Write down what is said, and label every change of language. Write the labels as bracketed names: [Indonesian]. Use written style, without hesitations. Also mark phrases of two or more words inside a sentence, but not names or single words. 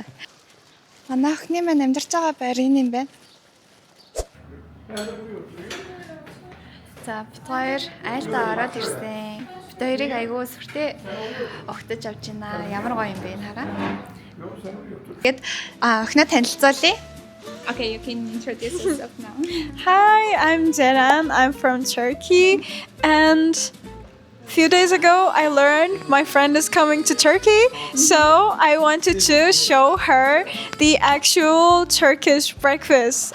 [Mongolian] Манай охины маань амьдарч байгаа байр энэ юм байна. За бид хоёр айлдаа ороод ирсэн. Бид хоёрыг айгүй сүртэй огтож авч байна. Ямар гоё юм бэ хараа. Тэгэд охиноо танилцуулъя. [English] Okay, you can introduce yourself now. Hi, I'm Ceren. I'm from Turkey, and a few days ago I learned my friend is coming to Turkey, so I wanted to show her the actual Turkish breakfast.